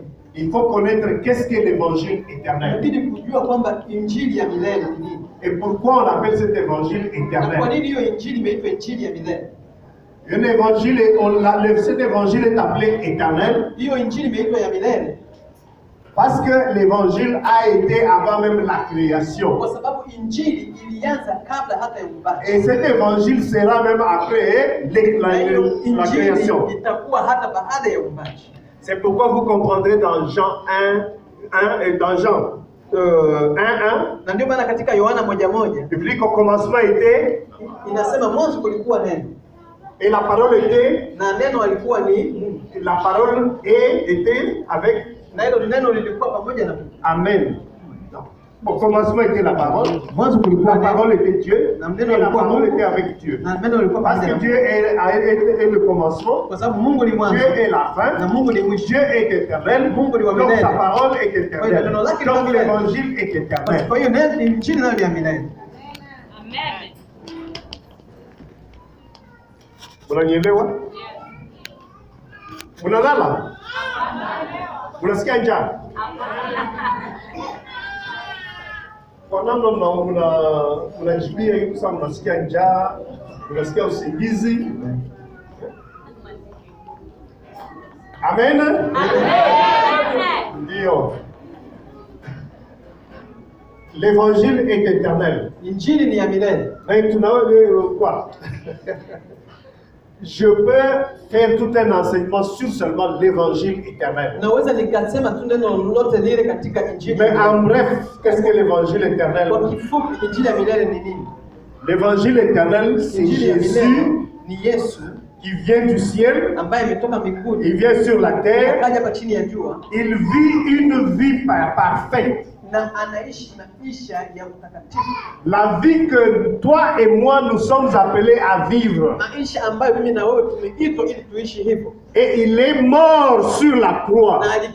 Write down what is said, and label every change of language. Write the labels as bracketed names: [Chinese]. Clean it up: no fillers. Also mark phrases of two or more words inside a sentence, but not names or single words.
[French] Il faut connaître qu'est-ce qu'est l'évangile éternel. [Swahili] Inabidi kujua kwamba injili ya milele ni nini. [French] Et pourquoi on appelle cet évangile [Swahili] Na kwa [French] éternel. [Swahili] nini hiyo injili imeitwa injili ya milele? [French] Un évangile, cet évangile est appelé éternel [Swahili] Hiyo injili imeitwa ya milele [French] parce que l'évangile a été avant même la création. [Swahili] kwa sababu injili ilianza kabla hata ya uumbaji. [French] Et cet évangile sera même après [Swahili] Na hiyo [French] la création. [Swahili] injili itakuwa hata baada ya uumbaji. [French] C'est pourquoi vous comprendrez dans Jean 1 et dans Jean 1, [Swahili] Na ndio maana katika Yohana 1:1 [French] il dit qu'au commencement était, [Swahili] inasema mwanzo kulikuwa neno [French] et la parole était, [Swahili] na neno alikuwa ni Mungu. [French] la parole était avec, [Swahili] Na hilo neno lilikuwa pamoja na Mungu. Amen. [French] Au commencement était la parole, [Swahili] Mwanzo kulikuwa [French] la [Swahili] neno [French] parole était Dieu, [Swahili] na [French] et [Swahili] neno [French] la [Swahili] lilikuwa [French] parole [Swahili] Mungu [French] était avec Dieu. [Swahili] na neno lilikuwa [French] Parce [Swahili] pamoja [French] que [Swahili] na [French] Dieu [Swahili] Mungu. [French] est le commencement, [Swahili] Kwa sababu Mungu ni mwanzo [French] Dieu est la fin, [Swahili] na Mungu ni mwisho. [French] Dieu est éternel, [Swahili] Mungu ni wa [French] donc [Swahili] milele. [French] sa parole est éternelle. Donc l'évangile est éternel. [Swahili] Kwa hiyo neno ni injili nayo ni ya milele. Amen. Unanielewa? Unalala? Unasikia njaa? Kwa namna mnajibia hivi sasa, mnasikia njaa, unasikia usingizi. Amen. Ndio. [French] L'évangile est éternel. [Swahili] Injili ni ya milele. [French] Maintenant, quoi? Je peux faire tout un enseignement sur seulement l'évangile éternel. [Swahili] Naweza nikasema tu neno lolote lile katika injili. [French] Mais en bref, qu'est-ce que l'évangile éternel? [Swahili] Kwa kifupi injili ya milele ni nini? [French] L'évangile éternel, c'est [Swahili] Injili ya milele [French] Jésus [Swahili] ni Yesu [French] qui vient du ciel, [Swahili] ambaye ametoka mbinguni [French] il vient sur la terre, [Swahili] akaja hapa chini ya jua [French] il vit une vie parfaite. [Swahili] na anaishi maisha ya utakatifu, [French] La vie que toi et moi nous sommes appelés à vivre. [Swahili] maisha ambayo mimi na wewe tumeitwa ili tuishi hivyo. [French] Et il est mort sur la croix.